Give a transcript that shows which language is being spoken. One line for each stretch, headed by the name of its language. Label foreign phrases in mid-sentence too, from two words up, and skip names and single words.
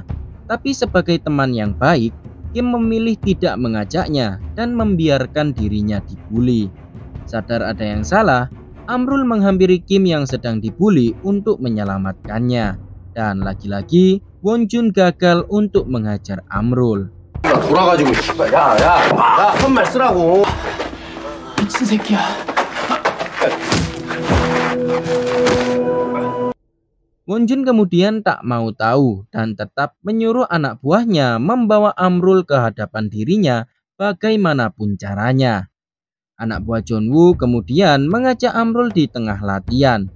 Indonesian: Tapi sebagai teman yang baik, Kim memilih tidak mengajaknya dan membiarkan dirinya dibully. Sadar ada yang salah, Amrul menghampiri Kim yang sedang dibully untuk menyelamatkannya. Dan lagi-lagi Won Jun gagal untuk menghajar Amrul.
Korean: 돌아가지고 야, 한말 쓰라고. 미친 새끼야.
Indonesian: Won Jun kemudian tak mau tahu dan tetap menyuruh anak buahnya membawa Amrul ke hadapan dirinya bagaimanapun caranya. Anak buah John Woo kemudian mengajak Amrul di tengah latihan.